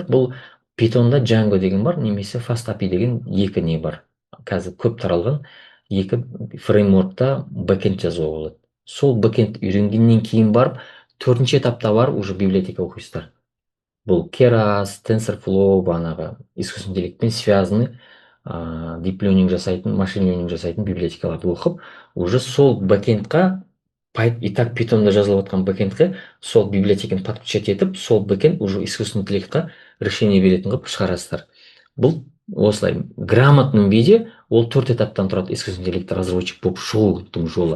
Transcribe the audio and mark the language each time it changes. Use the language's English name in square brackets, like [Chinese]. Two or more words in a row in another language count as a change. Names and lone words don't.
[Kazakh] Бұл Python'да Django деген бар, немесе FastAPI деген екі не бар. Қазір көп таралған екі фреймворкта бэкенд жазуға болады. Сол бэкенд үйренгеннен кейін барып, 4-ші этапта бар, уже библиотека оқисыздар. Бұл Keras, TensorFlow, банағы [Russian] искусственный интеллектпен связаны [English] deep learning [Kazakh] жасайтын, [English] machine learning [Kazakh] жасайтын библиотекаларды оқып, уже сол бэкендқа [Russian] И так [Kazakh] питонда жазылып жатқан бэкэндке сол библиотеканы подключать етіп, сол бэкэнд уже [Russian] искусственный интеллектқа [Kazakh] решение беретін қылып шығарасыздар. Бұл осылай [Russian] грамотном виде [Kazakh] ол 4 этаптан тұрады [Russian] искусственный интеллект разработчик [Kazakh] болып шығудың жолы.